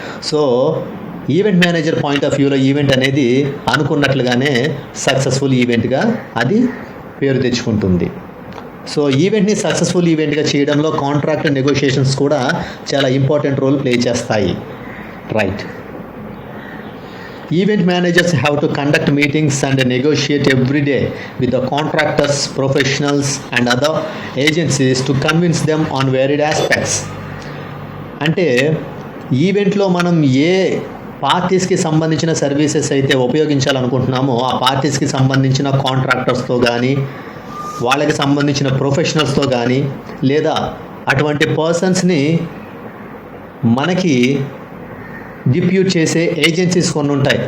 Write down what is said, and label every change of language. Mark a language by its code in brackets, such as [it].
[te] So event manager point of వ్యూలో event అనేది అనుకున్నట్లుగానే successful ఈవెంట్గా అది పేరు తెచ్చుకుంటుంది. సో ఈవెంట్ని సక్సెస్ఫుల్ ఈవెంట్గా చేయడంలో కాంట్రాక్ట్ నెగోషియేషన్స్ కూడా చాలా ఇంపార్టెంట్ రోల్ ప్లే చేస్తాయి. [en] Right. Event managers have to conduct meetings and negotiate every day with the contractors, professionals and other agencies to convince them on varied aspects. [te] అంటే ఈవెంట్లో మనం ఏ పార్టీస్కి సంబంధించిన services అయితే ఉపయోగించాలనుకుంటున్నామో ఆ పార్టీస్కి సంబంధించిన కాంట్రాక్టర్స్తో కానీ వాళ్ళకి సంబంధించిన ప్రొఫెషనల్స్తో కానీ లేదా అటువంటి పర్సన్స్ని మనకి డిప్యూట్ చేసే ఏజెన్సీస్ కొన్ని ఉంటాయి.